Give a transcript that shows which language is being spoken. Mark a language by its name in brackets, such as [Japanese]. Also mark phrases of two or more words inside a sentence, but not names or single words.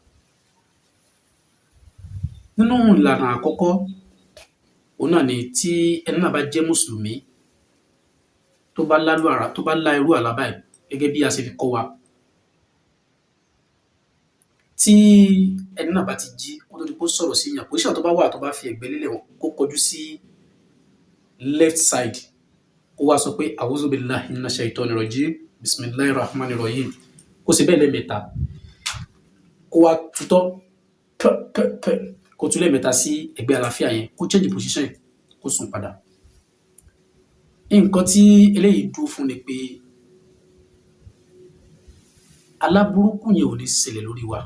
[Yoruba] Nínú ìlànà àkọ́kọ́, òun náà ni tí ẹni náà bá jẹ́ Mùsùlùmí tó bá lá irú àlá báyìí gẹ́gẹ́ bí a ṣe fi kọ́ wa. Tí ẹni náà bá ti jí kó tó di pé ó sọ̀rọ̀ sí èèyàn, position tó bá wà tó bá fi ẹ̀gbẹ́ lélẹ̀ kó kọjú sí [English] left side, [Yoruba] kó wá sọ pé [Arabic] أعوذ بالله من الشيطان الرجيم بسم الله الرحمن الرحيم. [Yoruba] Kó ṣe bẹ́ẹ̀ lẹ́ẹ̀mẹ́ta. Kó wá tutọ́ kó tú lẹ́ẹ̀mẹ́ta sí ẹ̀gbẹ́ àlàáfíà yẹn, kó [English] change position [Yoruba] yẹn, kó sùn padà. Nǹkan tí eléyìí dúró fún ni pé àlá burúkú yẹn ò ní ṣẹlẹ̀ lórí wa.